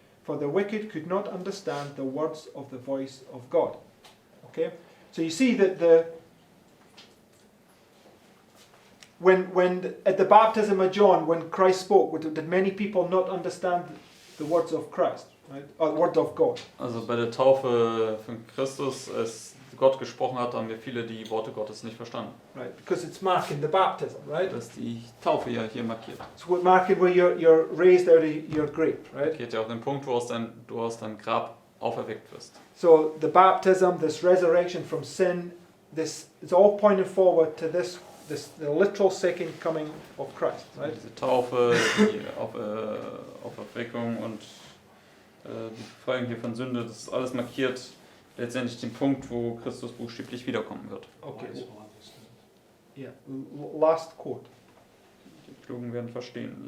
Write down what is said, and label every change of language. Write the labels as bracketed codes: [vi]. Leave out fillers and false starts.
[en] For the wicked could not understand the words of the voice of God. Okay? So you see that when at the baptism of John, when Christ spoke, did many people not understand the words of Christ, right? Or the word of God? [de] Also bei der Taufe von Christus, als Gott gesprochen hat, haben wir viele die Worte Gottes nicht verstanden. [en] Right, because it's marking the baptism, right? [de] Das ist die Taufe ja hier markiert. [en] It's marking where you're raised out of your grave, right? [de] Geht ja auf den Punkt, wo du aus deinem Grab auferweckt wirst. [en] So the baptism, this resurrection from sin, this is all pointing forward to the literal second coming of Christ, right? [de] Diese Taufe, die Auferweckung und die Befreiung hier von Sünde, das ist alles markiert letztendlich den Punkt, wo Christus buchstäblich wiederkommen wird. [en] Okay. Yeah. Last quote. [de] Die Klugen werden verstehen.